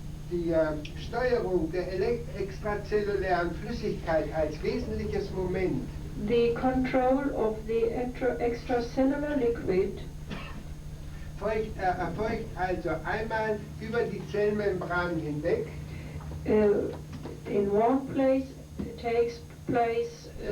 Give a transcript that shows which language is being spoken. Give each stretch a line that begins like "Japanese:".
German: die Steuerung der extrazellulären Flüssigkeit als wesentliches Moment
English: the control of the extracellular liquid
German: erfolgt also einmal über die Zellmembran hinweg.
English: In one place takes place